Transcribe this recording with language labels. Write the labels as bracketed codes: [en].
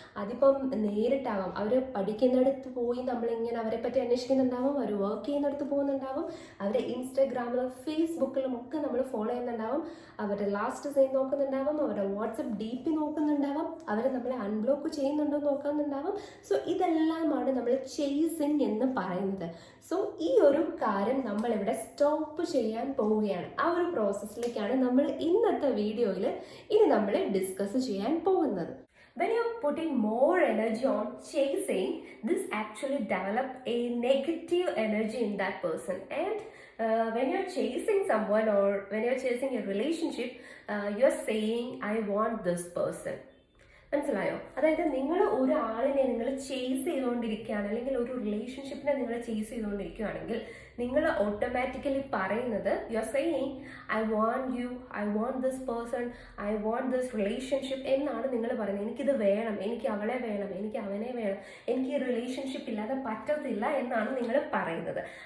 [ml] അതിപ്പം നേരിട്ടാവാം, അവർ പഠിക്കുന്നിടത്ത് പോയി നമ്മളിങ്ങനെ അവരെ പറ്റി അന്വേഷിക്കുന്നുണ്ടാവും, അവർ വർക്ക് ചെയ്യുന്നിടത്ത് പോകുന്നുണ്ടാവും, അവരെ ഇൻസ്റ്റാഗ്രാമിലും ഫേസ്ബുക്കിലും ഒക്കെ നമ്മൾ ഫോളോ ചെയ്യുന്നുണ്ടാവും, അവരുടെ ലാസ്റ്റ് സൈൻ നോക്കുന്നുണ്ടാവും, അവരുടെ വാട്സപ്പ് DP നോക്കുന്നുണ്ടാവും, അവരെ നമ്മളെ അൺബ്ലോക്ക് ചെയ്യുന്നുണ്ടോ നോക്കുന്നുണ്ടാവും. സോ ഇതെല്ലാമാണ് നമ്മൾ ചേസിങ് എന്ന് പറയുന്നത്. സോ ഈ ഒരു കാര്യം നമ്മളിവിടെ സ്റ്റോപ്പ് ചെയ്യാൻ പോവുകയാണ്. ആ ഒരു പ്രോസസ്സിലേക്കാണ് നമ്മൾ ഇന്നത്തെ വീഡിയോയിൽ ഇനി നമ്മൾ ഡിസ്കസ് ചെയ്യാൻ പോകുന്നത്. [en] When you're putting more energy on chasing, this actually develop a negative energy in that person. And when you're chasing someone or when you're chasing a relationship, you're saying, I want this person. [ml] മനസ്സിലായോ? അതായത് നിങ്ങൾ ഒരാളിനെ നിങ്ങൾ chase ചെയ്തുകൊണ്ടിരിക്കുകയാണ്, അല്ലെങ്കിൽ ഒരു റിലേഷൻഷിപ്പിനെ നിങ്ങൾ chase ചെയ്തുകൊണ്ടിരിക്കുകയാണെങ്കിൽ നിങ്ങൾ ഓട്ടോമാറ്റിക്കലി പറയുന്നത് [en] you are saying I want you, I want this person, I want this relationship [ml] എന്നാണ് നിങ്ങൾ പറയുന്നത്. എനിക്കിത് വേണം, എനിക്ക് അവളെ വേണം, എനിക്ക് അവനെ വേണം, എനിക്ക് ഈ റിലേഷൻഷിപ്പ് ഇല്ലാതെ പറ്റത്തില്ല എന്നാണ് നിങ്ങൾ പറയുന്നത്.